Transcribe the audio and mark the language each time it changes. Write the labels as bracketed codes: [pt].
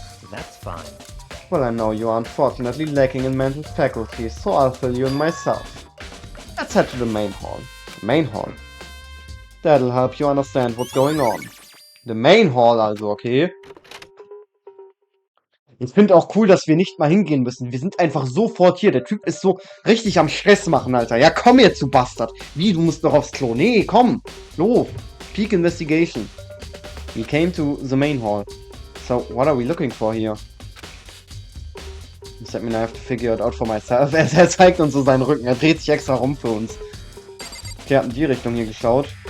[en] That's fine. Well, I know you are unfortunately lacking in mental faculties, so I'll fill you in myself. Let's head to the main hall. The main hall. That'll help you understand what's going on. The main hall also, okay? [de] Ich finde auch cool, dass wir nicht mal hingehen müssen. Wir sind einfach sofort hier. Der Typ ist so richtig am Stress machen, Alter. Ja, komm jetzt, du Bastard. Wie, du musst noch aufs Klo? Nee, komm. Los. Peak Investigation. [en] We came to the main hall. So, what are we looking for here? I mean, I have to figure it out for myself. [de] Er zeigt uns so seinen Rücken. Er dreht sich extra rum für uns. Der hat in die Richtung hier geschaut.